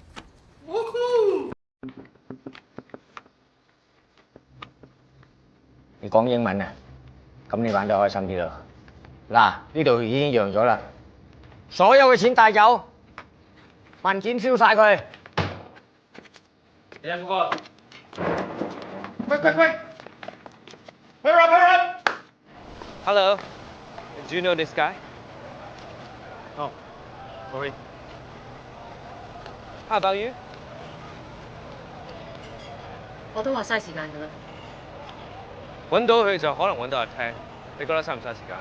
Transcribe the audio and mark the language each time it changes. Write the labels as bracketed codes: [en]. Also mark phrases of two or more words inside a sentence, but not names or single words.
[yue] 你講英文啊？咁你玩得開心啲咯。嗱，呢度已經讓咗啦，所有嘅錢帶走，文件燒晒佢。 [en] Hurry up, hurry up! Hello. Do you know this guy? Oh, sorry. How about you? [yue] 我都話嘥時間㗎啦。揾到佢就可能揾到阿聽，你覺得嘥唔嘥時間？